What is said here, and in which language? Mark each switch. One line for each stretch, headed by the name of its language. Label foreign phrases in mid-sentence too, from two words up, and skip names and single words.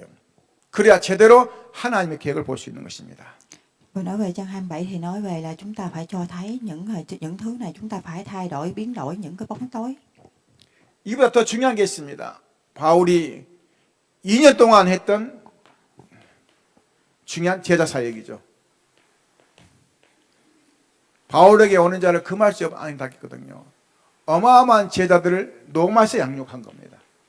Korean: 그래야 제대로 하나님의 계획을 볼 수 있는 것입니다.
Vietnamese: Vừa nói về trang 27 thì nói về là chúng ta phải cho thấy những thứ này, chúng ta phải thay đổi, biến đổi những cái bóng tối.
Korean: 이보다 더 중요한 게 있습니다. 바울이 2년 동안 했던 중요한 제자 사역이죠. 바울에게 오는 자를 금할 수 아니다했거든요. 어마어마한 제자들을 로마에서 양육한 겁니다.